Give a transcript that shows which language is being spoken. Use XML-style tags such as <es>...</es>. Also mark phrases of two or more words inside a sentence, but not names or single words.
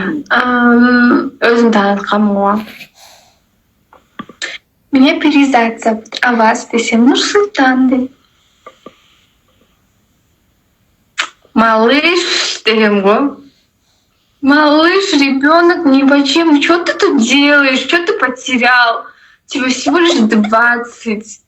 <ky>Өзүм таныткам го.</ky> <ru>Меня Перизат зовут, а вас</ru> <ky>десем Нурсултан дейт. Малыш дегем го.</ky> <ru>Малыш, ребенок, не почему. Что ты тут делаешь? Что ты потерял? Тебе всего лишь 20.</ru>